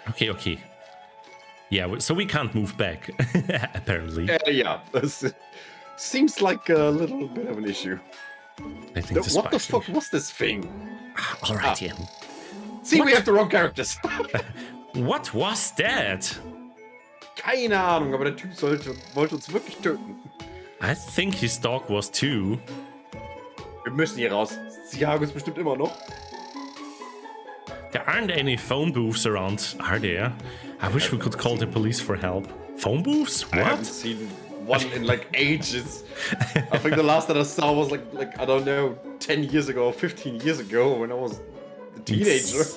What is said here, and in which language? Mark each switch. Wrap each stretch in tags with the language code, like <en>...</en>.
<en>Okay. Yeah, so we can't move back, apparently. Yeah, this seems like a little bit of an issue. I think the What the spikes- fuck was this thing? All right, yeah. See, we have the wrong characters. What was that?</en> <de>Keine Ahnung, aber der Typ wollte uns wirklich töten.</de> <en>I think his dog was too.</en> <de>Wir müssen hier raus. Sie jagen uns bestimmt immer noch.</de> <en>There aren't any phone booths around, are there? I wish we could call the police for help. Phone booths? I haven't What? seen one in like ages. I think the last that I saw was like I don't know, 10 years ago, 15 years ago when I was a teenager.</en>